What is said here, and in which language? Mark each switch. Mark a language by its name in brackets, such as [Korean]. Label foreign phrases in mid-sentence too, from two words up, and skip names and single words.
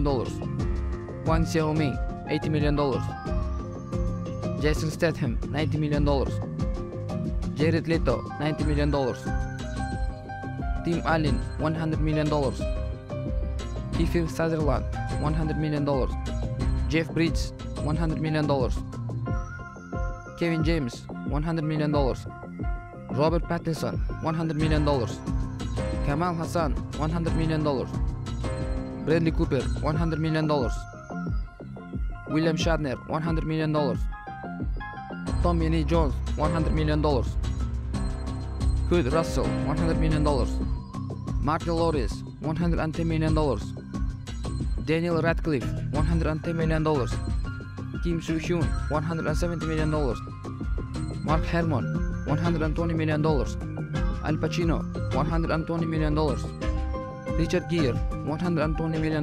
[English] Wang Xiaoming, $80 million. Jason Statham, $90 million. Jared Leto, $90 million. Tim Allen, $100 million. Kiefer Sutherland, $100 million. Jeff Bridges, $100 million. Kevin James, $100 million. Robert Pattinson, $100 million. Kamal Hassan, $100 million. Bradley Cooper, $100 million. William Shatner, $100 million. Tommy Lee Jones, $100 million. Kurt Russell, $100 million. Martin Lawrence, $110 million. Daniel Radcliffe, $110 million. Kim Soo Hyun, $170 million. Mark Herman, $120 million. Al Pacino, $120 million. Richard Gere, $120 million.